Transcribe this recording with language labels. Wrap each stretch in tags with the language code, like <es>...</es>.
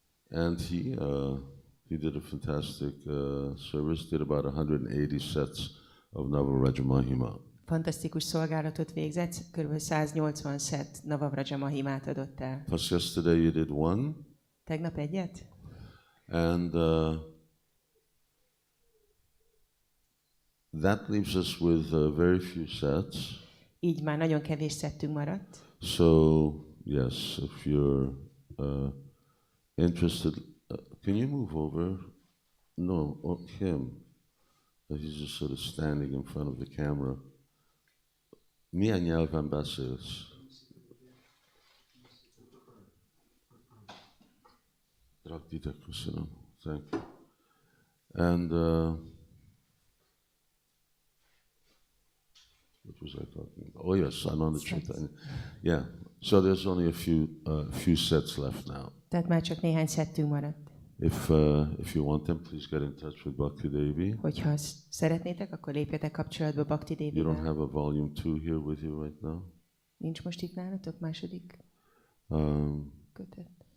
<en>And he did a fantastic service. Did about 180 sets of Navaraja Mahima.</en> <hu>fantasztikus szolgálatot végzett, kb. 180 szett Navavraja Mahimát adott el.</hu> <en>Plus yesterday you did one,</en> <hu>Tegnap egyet?</hu> <en>and that leaves us with very few sets.</en> <hu>Így már nagyon kevés szettünk maradt.</hu> <en>So yes, if you're interested, can you move over? No, him. He's just sort of standing in front of the camera.</en> <hu>Milyen nyelven beszélsz? Rakditek, köszönöm.</hu> <en>Thank you. And what was I talking about? Oh yes, Ananda Caitanya. Yeah. So there's only a few sets left now.</en> <hu>Tehát már csak néhány szettünk maradt.</hu> <en>If you want them, please get in touch with Bhakti Devi.</en> <hu>Hogyha szeretnétek, akkor lépjetek kapcsolatba Bhakti</hu> <en>You don't</en> <hu>Devivel.</hu> <en>have a volume 2 here with you right now?</en> <hu>Nincs most itt nálatok második kötet?</hu>